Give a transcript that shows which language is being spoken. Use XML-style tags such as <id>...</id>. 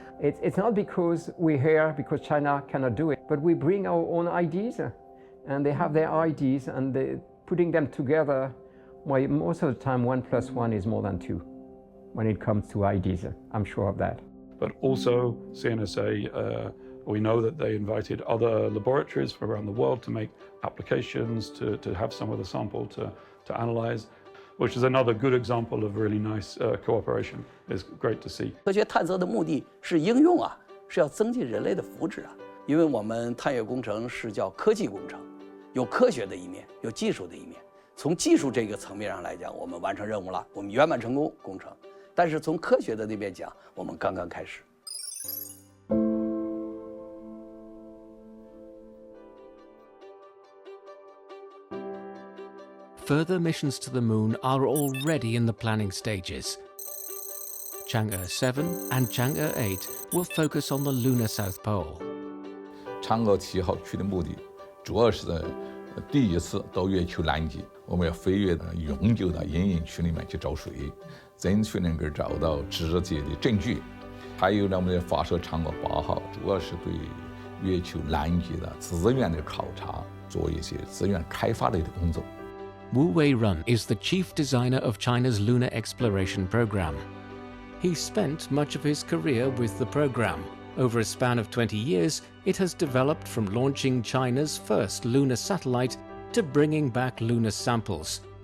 <en>It's not because we're here because China cannot do it, but we bring our own ideas, and they have their ideas, and putting them together, well, most of the time 1 + 1 is more than 2 when it comes to ideas. I'm sure of that. But also CNSA, we know that they invited other laboratories from around the world to make applications, to have some of the sample to analyze, which is another good example of really nice cooperation. It's great to see.</en> <zh>科学探测的目的是应用啊，是要增进人类的福祉啊。因为我们探月工程是叫科技工程，有科学的一面，有技术的一面。从技术这个层面上来讲，我们完成任务了，我们圆满成功工程。但是从科学的那边讲，我们刚刚开始。</zh> <en>Further missions to the moon are already in the planning stages. Chang'e 7 and Chang'e 8 will focus on the lunar South Pole.</en> <zh>嫦娥7号去的目的主要是第一次到月球南极，我们要飞越永久的阴影区里面去找水，争取能够找到直接的证据。还有呢，我们要发射嫦娥8号，主要是对月球南极的资源的考察，做一些资源开发类的工作。</zh> <en>Wu Wei-run is the chief designer of China's lunar exploration program. He spent much of his career with the program. Over a span of 20 years, it has developed from launching China's first lunar satellite to bringing back lunar samples.</en>